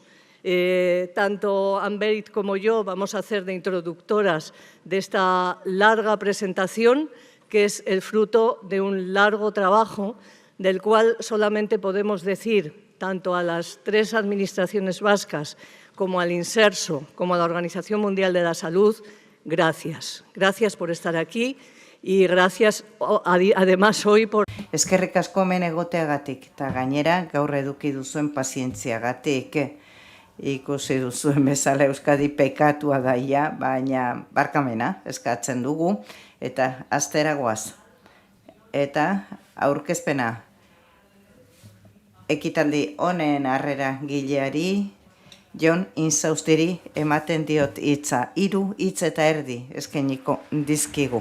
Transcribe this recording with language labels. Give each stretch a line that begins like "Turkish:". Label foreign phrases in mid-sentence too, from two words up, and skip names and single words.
Spanish: Tanto Ann-Berit como yo vamos a hacer de introductoras de esta larga presentación, que es el fruto de un largo trabajo del cual solamente podemos decir, tanto a las tres administraciones vascas como al Inserso, como a la Organización Mundial de la Salud, gracias. Gracias por estar aquí y gracias además hoy por...
Basque: Eskerrik asko hemen egoteagatik, eta gainera gaur eduki duzuen pazientziagatik. Ikusi duzuen bezala Euskadi pekatua daia, baina barkamena eskatzen dugu, eta astera goaz. Eta aurkezpena ekitaldi honen harrera gileari, Jon Insaustiri ematen diot hitza, 3 hitz eta erdi eskainiko dizkigu.